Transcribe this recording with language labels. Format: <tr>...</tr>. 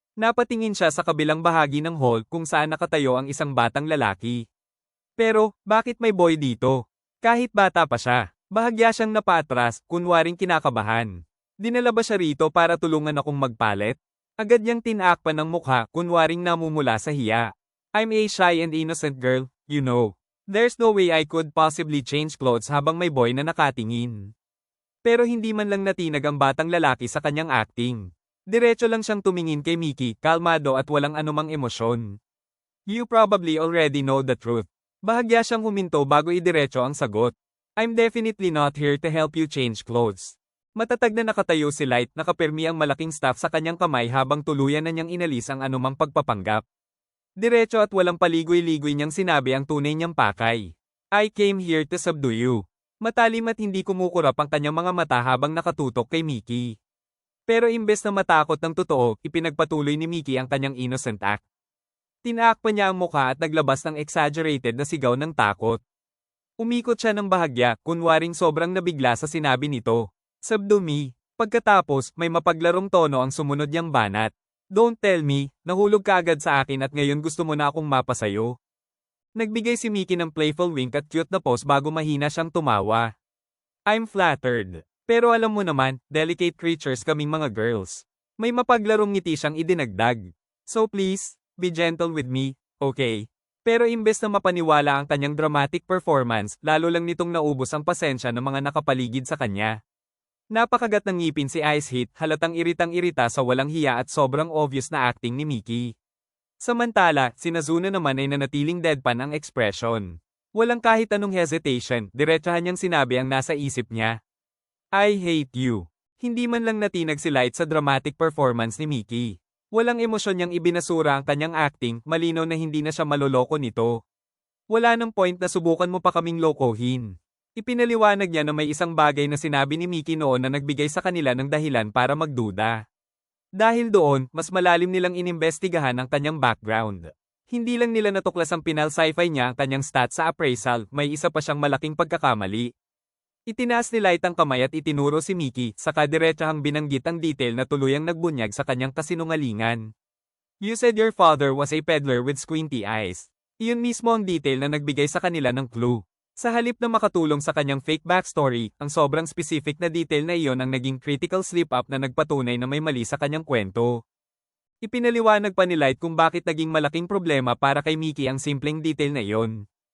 <tl>Napatingin siya sa kabilang bahagi ng hall kung saan nakatayo ang isang batang lalaki. Pero, bakit may boy dito? Kahit bata pa siya. Bahagya siyang napaatras, kunwaring kinakabahan. Dinala ba siya rito para tulungan akong magpalit? Agad niyang tinakpan ng mukha, kunwaring namumula sa hiya.</tl> <en>I'm a shy and innocent girl, you know. There's no way I could possibly change clothes</en> <tl>habang may boy na nakatingin. Pero hindi man lang natinag ang batang lalaki sa kanyang acting. Diretso lang siyang tumingin kay Mickey, kalmado at walang anumang emosyon.</tl> <en>You probably already know the truth.</en> <tl>Bahagya siyang huminto bago idiretso ang sagot.</tl> <en>I'm definitely not here to help you change clothes.</en> <tl>Matatag na nakatayo si Light, nakapirmi ang malaking staff sa kanyang kamay habang tuluyan na niyang inalis ang anumang pagpapanggap. Diretso at walang paligoy-ligoy niyang sinabi ang tunay niyang pakay.</tl> <en>I came here to subdue you.</en> <tl>Matalim at hindi kumukurap ang kanyang mga mata habang nakatutok kay Mickey. Pero imbes na matakot ng totoo, ipinagpatuloy ni Mickey ang kanyang innocent act. Tinaakpan niya ang mukha at naglabas ng exaggerated na sigaw ng takot. Umikot siya ng bahagya, kunwaring sobrang nabigla sa sinabi nito.</tl> <en>Subdue me.</en> <tl>Pagkatapos, may mapaglarong tono ang sumunod niyang banat.</tl> <en>Don't tell me,</en> <tl>nahulog ka agad sa akin at ngayon gusto mo na akong mapasayo. Nagbigay si Mickey ng playful wink at cute na pose bago mahina siyang tumawa.</tl> <en>I'm flattered.</en> <tl>Pero alam mo naman, delicate creatures kaming mga girls. May mapaglarong ngiti siyang idinagdag.</tl> <en>So please, be gentle with me, okay?</en> <tl>Pero imbes na mapaniwala ang kanyang dramatic performance, lalo lang nitong naubos ang pasensya ng mga nakapaligid sa kanya. Napakagat ng ngipin si Ice Heat, halatang iritang-irita sa walang hiya at sobrang obvious na acting ni Mickey. Samantala, si Nazuna naman ay nanatiling deadpan ang expression. Walang kahit anong hesitation, diretsahan niyang sinabi ang nasa isip niya.</tl> <en>I hate you.</en> <tl>Hindi man lang natinag si Light sa dramatic performance ni Mickey. Walang emosyon niyang ibinasura ang kanyang acting, malinaw na hindi na siya maloloko nito. Wala nang point na subukan mo pa kaming lokohin. Ipinaliwanag niya na may isang bagay na sinabi ni Mickey noon na nagbigay sa kanila ng dahilan para magduda. Dahil doon, mas malalim nilang inimbestigahan ang kanyang background. Hindi lang nila natuklas ang pinal-sci-fi niya ang kanyang stats sa appraisal, may isa pa siyang malaking pagkakamali. Itinaas ni Light ang kamay at itinuro si Mickey, saka diretsahang binanggit ang detail na tuluyang nagbunyag sa kanyang kasinungalingan.</tl> <en>You said your father was a peddler with squinty eyes.</en> <tl>Iyon mismo ang detail na nagbigay sa kanila ng clue. Sa halip na makatulong sa kanyang fake backstory, ang sobrang specific na detail na iyon ang naging critical slip-up na nagpatunay na may mali sa kanyang kwento. Ipinaliwanag pa ni Light kung bakit naging malaking problema para kay Mickey ang simpleng detail na iyon.</tl>